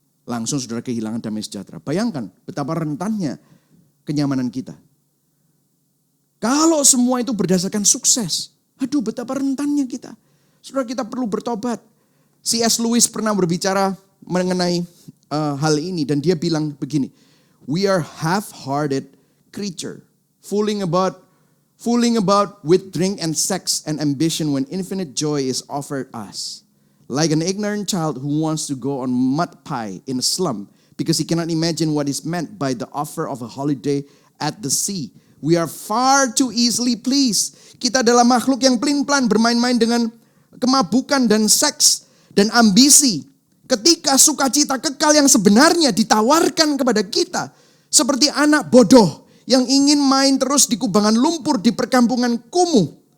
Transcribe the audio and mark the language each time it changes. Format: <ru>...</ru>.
<id>Langsung saudara kehilangan damai sejahtera. Bayangkan betapa rentannya kenyamanan kita. Kalau semua itu berdasarkan sukses, aduh betapa rentannya kita. Saudara kita perlu bertobat. C.S. Lewis pernah berbicara mengenai hal ini dan dia bilang begini.</id> <en>We are half-hearted creature, fooling about with drink and sex and ambition when infinite joy is offered us. Like an ignorant child who wants to go on mud pie in a slum because he cannot imagine what is meant by the offer of a holiday at the sea. We are far too easily pleased.</en> <id>Kita adalah makhluk yang pelin-pelan bermain-main dengan kemabukan dan seks dan ambisi. ketika sukacita kekal yang sebenarnya ditawarkan kepada kita. Seperti anak bodoh yang ingin main terus di kubangan lumpur di perkampungan kumuh.</id>